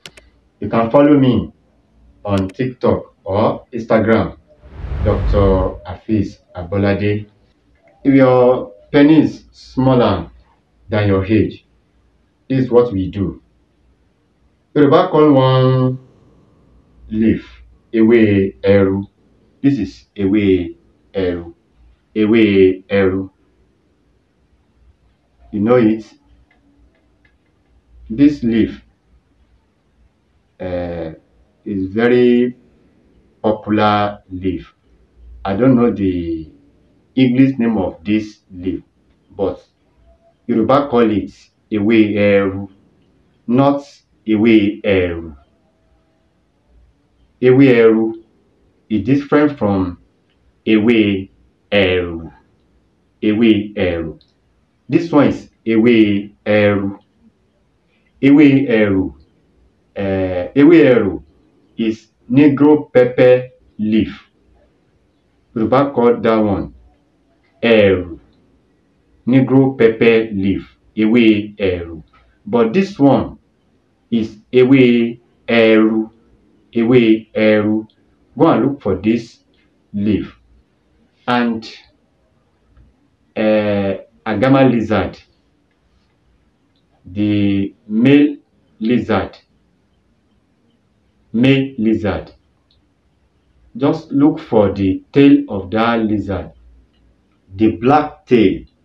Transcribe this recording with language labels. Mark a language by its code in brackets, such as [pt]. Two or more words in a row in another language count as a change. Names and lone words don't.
[en] You can follow me on TikTok or Instagram, Dr. Hafiz Abolade. If your penis smaller than your age, this is what we do. Yoruba call one leaf [yo] ewe eru. [en] This is [yo] ewe eru. Ewe eru. [en] You know it. This leaf is very popular leaf. I don't know the English name of this leaf, but Yoruba call it [yo] ewe eru, [en] not [yo] ewe eru. Ewe eru [en] is different from [yo] ewe eru. Ewe eru. [en] This one is [yo] ewe eru. Ewe eru. Ewe eru [en] is negro pepper leaf. Yoruba call that one eru. Negro pepper leaf. [yo] Ewe eru. [en] But this one is [yo] ewe eru. Ewe eru. [en] Go and look for this leaf. And Agama lizard, the male lizard, just look for the tail of that lizard, the black tail,